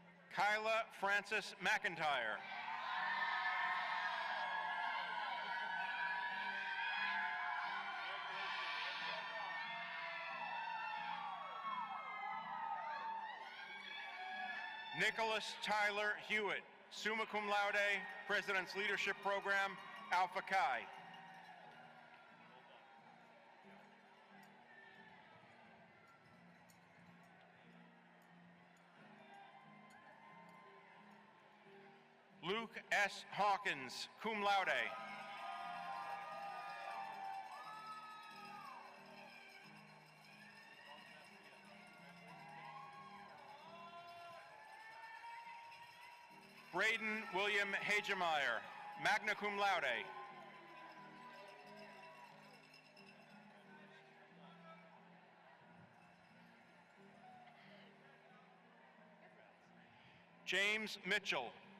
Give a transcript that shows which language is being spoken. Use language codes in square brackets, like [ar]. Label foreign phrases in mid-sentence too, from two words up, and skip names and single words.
[en] Kyla Frances McIntyre. Nicholas Tyler Hewitt, [la] summa cum laude, [en] President's Leadership Program, Alpha Chi. Luke S. Hawkins, [la] cum laude. [en] Braden William Hagemeyer, [la] magna cum laude. [en] James Mitchell.